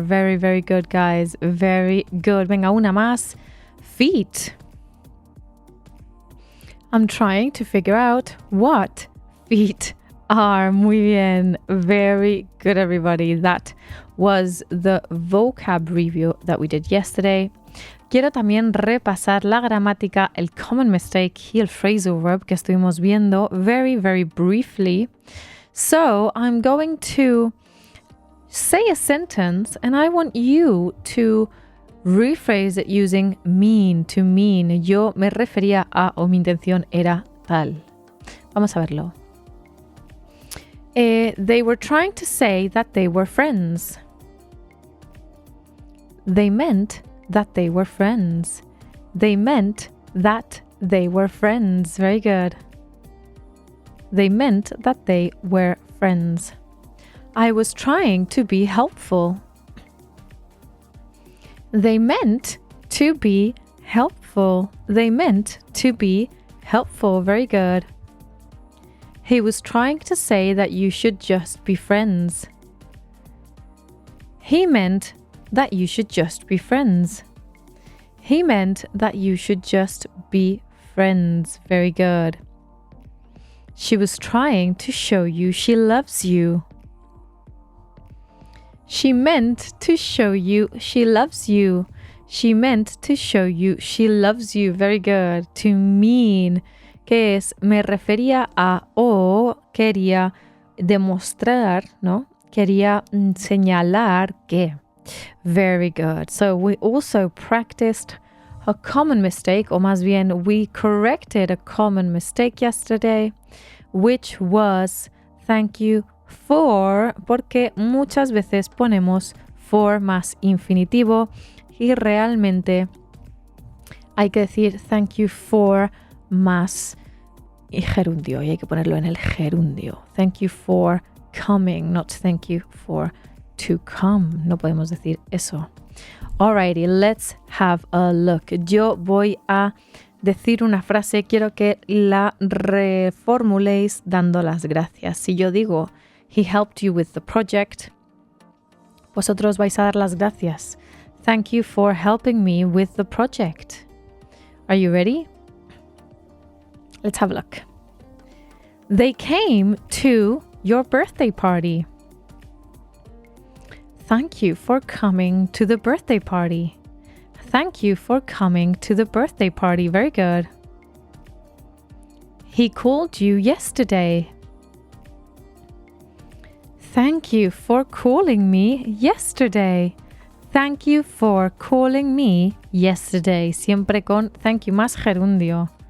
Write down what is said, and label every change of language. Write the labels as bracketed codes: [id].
[en] Very, very good, guys. Very good. [es] Venga, una más. [en] Feet. I'm trying to figure out what feet are. [es] Muy bien. [en] Very good, everybody. That was the vocab review that we did yesterday. [es] Quiero también repasar la gramática, el common mistake y el phrasal verb que estuvimos viendo [en] very, very briefly. So I'm going to say a sentence and I want you to rephrase it using mean, to mean. [es] Yo me refería a, o mi intención era tal. Vamos a verlo. [en] They were trying to say that they were friends. They meant that they were friends. They meant that they were friends. Very good. They meant that they were friends. I was trying to be helpful. They meant to be helpful. They meant to be helpful. Very good. He was trying to say that you should just be friends. He meant that you should just be friends. He meant that you should just be friends. Very good. She was trying to show you she loves you. She meant to show you she loves you. She meant to show you she loves you. Very good. [es] To mean, que es me refería a o quería demostrar, ¿no? Quería señalar que. [en] Very good. So we also practiced a common mistake, or [es] más bien [en] we corrected a common mistake yesterday, which was thank you for, [es] porque muchas veces ponemos for más infinitivo y realmente hay que decir thank you for más gerundio y hay que ponerlo en el gerundio. [en] Thank you for coming, not thank you for to come. [es] No podemos decir eso. [en] Alrighty, let's have a look. [es] Yo voy a decir una frase, quiero que la reformuléis dando las gracias. Si yo digo, [en] he helped you with the project, [es] vosotros vais a dar las gracias. [en] Thank you for helping me with the project. Are you ready? Let's have a look. They came to your birthday party. Thank you for coming to the birthday party. Thank you for coming to the birthday party. Very good. He called you yesterday. Thank you for calling me yesterday. Thank you for calling me yesterday. [es] Siempre con thank you más gerundio.